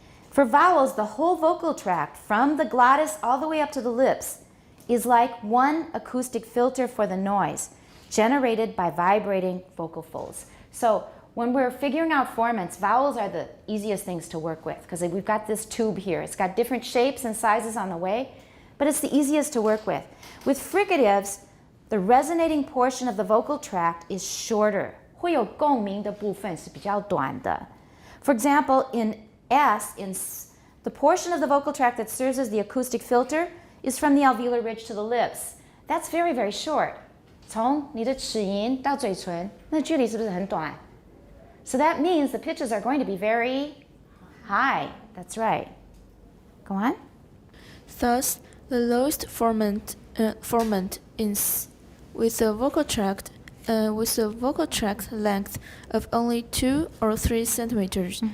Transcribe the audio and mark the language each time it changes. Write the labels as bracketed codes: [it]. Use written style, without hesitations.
[en] For vowels, the whole vocal tract, from the glottis all the way up to the lips, is like one acoustic filter for the noise generated by vibrating vocal folds. So when we're figuring out formants, vowels are the easiest things to work with because we've got this tube here. It's got different shapes and sizes on the way, but it's the easiest to work with. With fricatives, the resonating portion of the vocal tract is shorter. [zh] 会有共鸣的部分是比较短的. [en] For example, in S, the portion of the vocal tract that serves as the acoustic filter is from the alveolar ridge to the lips. That's very, very short. [zh] 从你的齿龈到嘴唇，那距离是不是很短? [en] So that means the pitches are going to be very high. That's right. Go on. Thus, the lowest formant is with a vocal tract length of only 2 or 3 centimeters.